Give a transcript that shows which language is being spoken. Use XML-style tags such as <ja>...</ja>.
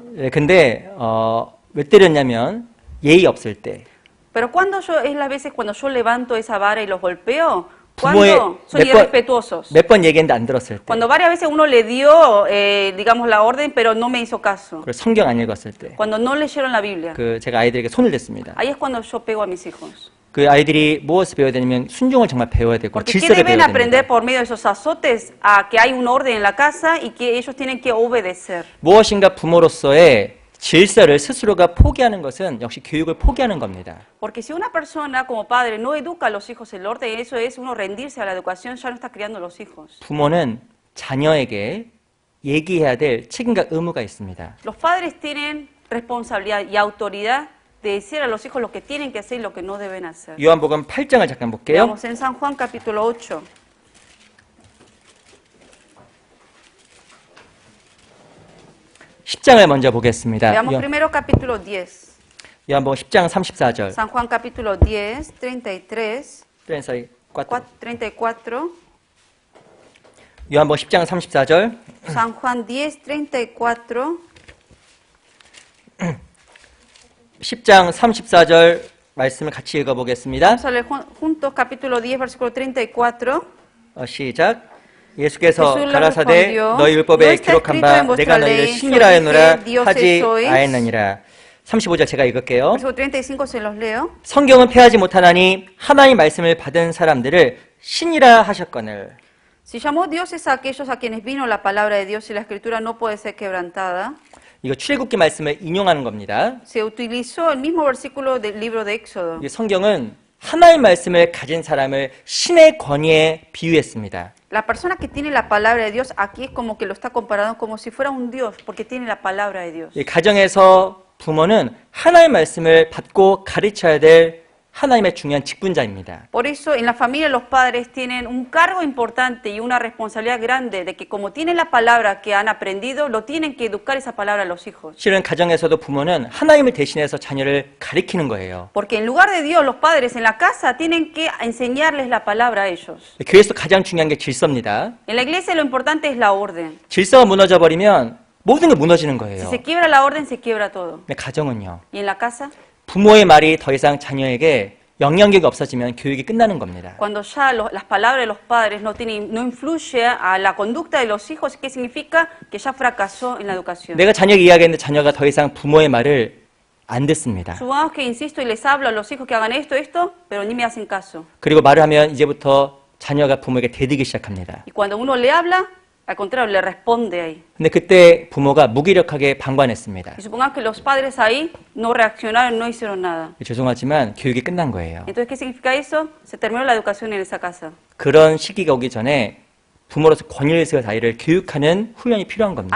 <ko>근데 왜 때렸냐면 예의 없을 때</ko> <es>Pero cuando yo, es las veces cuando yo levanto esa vara y los golpeo,</es> <ko>부모의</ko> <es>cuando son irrespetuosos.</es> <ko>몇 번 얘기했는데 안 들었을 때</ko> <es>Cuando varias veces uno le dio, digamos, la orden, pero no me hizo caso.</es> <ko>그리고 성경 안 읽었을 때</ko> <es>Cuando no leyeron la Biblia.</es> <ko>제가 아이들에게 손을 댔습니다.</ko> <es>Ahí es cuando yo pego a mis hijos.</es> <ko>그 아이들이 무엇을 배워야 되냐면 순종을 정말 배워야 되고</ko> <es>Porque ¿qué</es> <ko>질서를</ko> <es>deben</es> <ko>배워야</ko> <es>aprender</es> <ko>됩니다.</ko> <es>por medio de esos azotes? A que hay un orden en la casa y que ellos tienen que obedecer.</es> <ko>무엇인가 부모로서의 질서를 스스로가 포기하는 것은 역시 교육을 포기하는 겁니다.</ko> <es>Porque si una persona como padre no educa a los hijos el orden, eso es uno rendirse a la educación, ya no está criando a los hijos.</es> <ko>부모는 자녀에게 얘기해야 될 책임과 의무가 있습니다.</ko> <es>Los padres tienen responsabilidad y autoridad de decir a los hijos lo que tienen que hacer y lo que no deben hacer.</es> <ko>요한복음 8장을 잠깐 볼게요.</ko> <es>Veamos en San Juan capítulo 8.</es> <ko>10장을 먼저 보겠습니다.</ko> <es>Veamos primero capítulo 10.</es> <ko>요한복음 10장 34절.</ko> <es>San Juan capítulo 10, 33, 34.</es> <ko>요한복음 10장 34절.</ko> <es>San Juan 10, 34.</es> <ko>10장 34절 말씀을 같이 읽어보겠습니다.</ko> <es>Vamos a leer juntos capítulo 10, versículo 34.</es> <ko>시작. 예수께서</ko> <es>Jesús les</es> <ko>가라사대</ko> <es>respondió,</es> <ko>너희</ko> <es>"No</es> <ko>율법에</ko> <es>está</es> <ko>기록한</ko> <es>escrito</es> <ko>바</ko> <es>en vuestra</es> <ko>내가 너희를</ko> <es>ley,</es> <ko>신이라</ko> <es>yo</es> <ko>하노라</ko> <es>dije, dioses</es> <ko>하지</ko> <es>sois".</es> <ko>아니하니라. 35절 제가 읽을게요.</ko> <es>Versículo 35 se los leo.</es> <ko>성경은 폐하지 못하나니 하나님 말씀을 받은 사람들을 신이라 하셨거늘.</ko> <es>Si llamó dioses a aquellos a quienes vino la palabra de Dios y la escritura no puede ser quebrantada,</es> <ko>이거 출애굽기 말씀을 인용하는 겁니다.</ko> <es>se utilizó el mismo versículo del libro de Éxodo.</es> <ko>이 성경은 하나님 말씀을 가진 사람을 신의 권위에 비유했습니다.</ko> <es>La persona que tiene la palabra de Dios aquí es como que lo está comparando como si fuera un Dios, porque tiene la palabra de Dios.</es> <ko>이 가정에서 부모는 하나님 말씀을 받고 가르쳐야 될 하나님의 중요한 직분자입니다.</ko> <es>Por eso en la familia los padres tienen un cargo importante y una responsabilidad grande de que como tienen la palabra que han aprendido, lo tienen que educar esa palabra a los hijos.</es> <ko>실은 가정에서도 부모는 하나님을 대신해서 자녀를 가리키는 거예요.</ko> <es>Porque en lugar de Dios, los padres en la casa tienen que enseñarles la palabra a ellos.</es> <ko>교회에서 가장 중요한 게 질서입니다.</ko> <es>En la iglesia lo importante es la orden.</es> <ko>질서가 무너져 버리면 모든 게 무너지는 거예요.</ko> <es>se quiebra la orden, se quiebra todo.</es> <ko>근데 가정은요.</ko> <es>¿Y en la casa?</es> <ko>부모의 말이 더 이상 자녀에게 영향력이 없어지면 교육이 끝나는 겁니다.</ko> <es>Cuando ya las palabras de los padres no influye a la conducta de los hijos, ¿qué significa? Que ya fracasó en la educación.</es> <ko>내가 자녀에게 이야기했는데 자녀가 더 이상 부모의 말을 안 듣습니다.</ko> <es>Supongamos que insisto y les hablo a los hijos que hagan esto, pero ni me hacen caso.</es> <ko>그리고 말을 하면 이제부터 자녀가 부모에게 대들기 시작합니다.</ko> <es>Y cuando uno le habla, al contrario, le responde ahí.</es> <ko>근데 그때 부모가 무기력하게 방관했습니다.</ko> <es>Y supongamos que los padres ahí no reaccionaron, no hicieron nada.</es> <ko>죄송하지만 교육이 끝난 거예요.</ko> <es>Entonces, ¿qué significa eso? Se terminó la educación en esa casa.</es> <ko>그런 시기가 오기 전에 부모로서 권위를 세워서 아이를 교육하는 훈련이 필요한 겁니다.</ko>